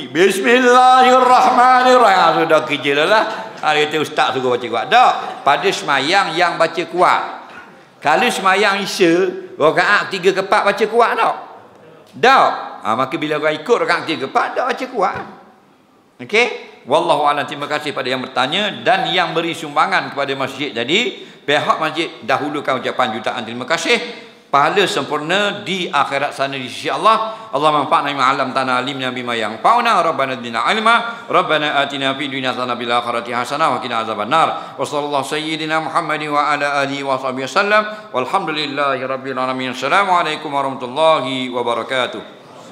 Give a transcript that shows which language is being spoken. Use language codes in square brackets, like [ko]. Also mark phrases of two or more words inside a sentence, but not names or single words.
[ar] بسم الله الرحمن الرحيم. [ms] Sudah kerja lah. Kita ustaz suruh baca kuat. Tak. Pada semayang yang baca kuat. Kalau semayang isya, rakaat 3 ke 4 baca kuat tak? Tak. Maka bila orang ikut rakaat 3 ke 4, tak baca kuat. Okey? [ar] والله أعلم. [ms] Terima kasih pada yang bertanya dan yang beri sumbangan kepada masjid tadi. Pihak masjid dahulukan ucapan jutaan terima kasih. Pahala sempurna di akhirat sana di sisi Allah. [ar] اللهم انفعنا بما علمتنا، وعلمنا ما ينفعنا، ربنا زدنا علما، ربنا آتنا في الدنيا حسنة وفي الآخرة حسنة وقنا عذاب النار. وصلى الله سيدنا محمد وعلى آله وصحبه وسلم. والحمد لله رب العالمين. السلام عليكم ورحمة الله وبركاته.